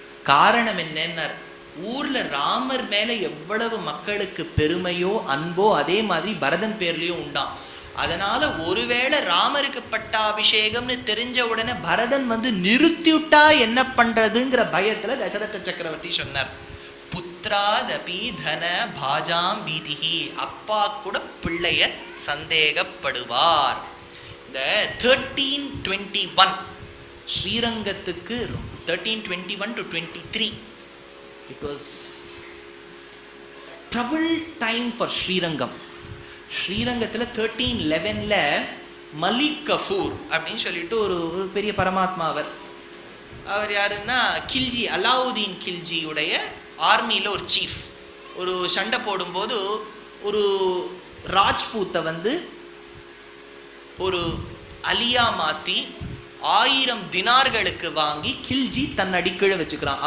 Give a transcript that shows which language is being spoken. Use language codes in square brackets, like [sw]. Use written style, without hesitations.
[ta] காரணம் என்னன்னார், ஊர்ல ராமர் மேல எவ்வளவு மக்களுக்கு பெருமையோ அன்போ அதே மாதிரி பரதன் பேர்லயும் உண்டாம். அதனால ஒருவேளை ராமருக்கு பட்டாபிஷேகம்னு தெரிஞ்ச உடனே பரதன் நிறுத்திவிட்டா என்ன பண்றதுங்கிற பயத்துல தசரத சக்கரவர்த்தி சொன்னார், புத்ராதபி தன பாஜாம் பீதிஹி. அப்பா கூட பிள்ளைய சந்தேகப்படுவார். இந்த 1321 ஸ்ரீரங்கத்துக்கு [en] 1321 to 23 it was troubled time for Srirangam. [ta] ஸ்ரீரங்கத்தில் 1311 மலிக் கஃபூர் அப்படின்னு சொல்லிட்டு ஒரு பெரிய பரமாத்மா. அவர் யாருன்னா கில்ஜி, அலாவுதீன் கில்ஜியுடைய ஆர்மியில் ஒரு சீஃப். ஒரு சண்டை போடும்போது ஒரு ராஜ்பூத்தை ஒரு அலியா மாற்றி 1000 தினார்களுக்கு வாங்கி கில்ஜி தன் அடிக்கீழே வச்சுக்கிறான்.